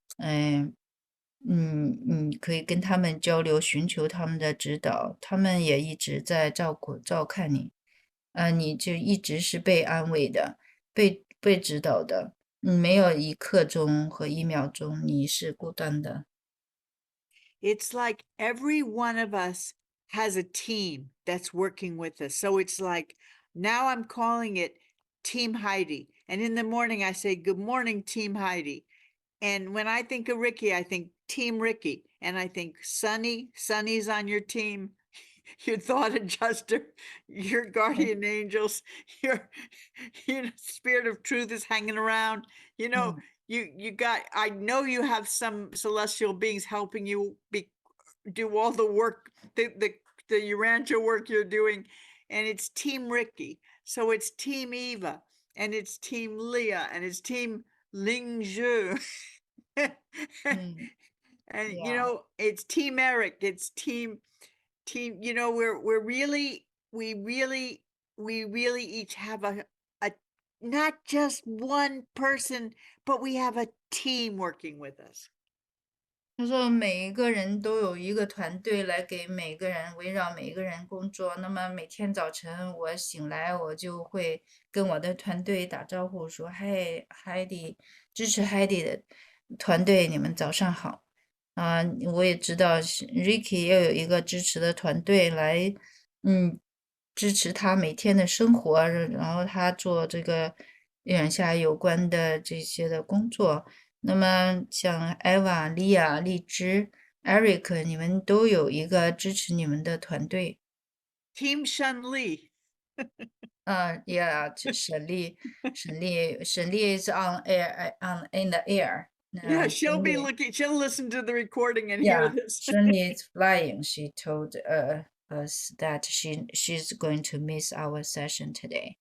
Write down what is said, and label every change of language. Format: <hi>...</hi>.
<zh>嗯可以跟他们交流，寻求他们的指导，他们也一直在照看你。你就一直是被安慰的，被指导的，没有一刻钟和1秒钟你是孤单的。</zh> <en>It's like every one of us has a team that's working with us. So it's like now I'm calling it Team Heidi. And in the morning, I say, Good morning, Team Heidi. And when I think of Ricky, I think Team Ricky. And I think Sunny's on your team, your thought adjuster, your guardian angels, your spirit of truth is hanging around. 嗯 You got, I know you have some celestial beings helping you do all the work, the Urantia work you're doing, and it's Team Ricky. So it's Team Eva, and it's Team Leah, and it's Team Ling Zhu. 嗯 And ，Yeah。 it's Team Eric, it's team, we're really, we really each have a not just one person, but we have a team working with us.</en> <zh>他说每一个人都有一个团队来给每个人围绕每一个人工作。那么每天早晨我醒来，我就会跟我的团队打招呼，说："嗨，海底，支持海底的团队，你们早上好。" 我也知道Ricky 要有一个支持的团队来，支持他每天的生活，然后他做这个月亮下有关的这些的工作。那么像艾娃、莉亚、荔枝、Eric，你们都有一个支持你们的团队。</zh> <en>Team Shun Li. Yeah，沈丽，沈丽是 on air，on in the air。 Yeah, she'll be Shirley, looking, she'll listen to the recording and hear yeah, this. Shirley is flying. She told us that she's going to miss our session today.</en>